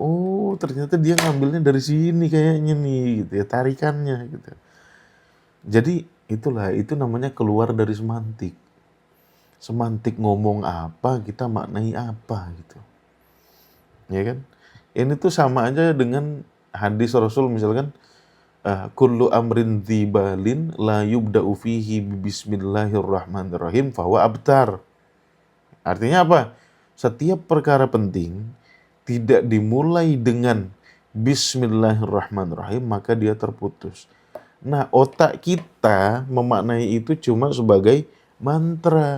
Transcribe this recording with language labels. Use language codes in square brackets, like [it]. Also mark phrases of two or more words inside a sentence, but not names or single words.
[id] Oh, ternyata dia ngambilnya dari sini kayaknya nih, gitu ya, tarikannya gitu. Jadi itulah, itu namanya keluar dari semantik. Semantik ngomong apa, kita maknai apa gitu. Ya kan? Ini tuh sama aja dengan hadis Rasul misalkan, [ar] كل أمر ذي بال لا يبدأ فيه ببسم الله الرحمن الرحيم فهو أبتر. [id] Artinya apa? Setiap perkara penting tidak dimulai dengan bismillahirrahmanirrahim, maka dia terputus. Nah, otak kita memaknai itu cuma sebagai mantra.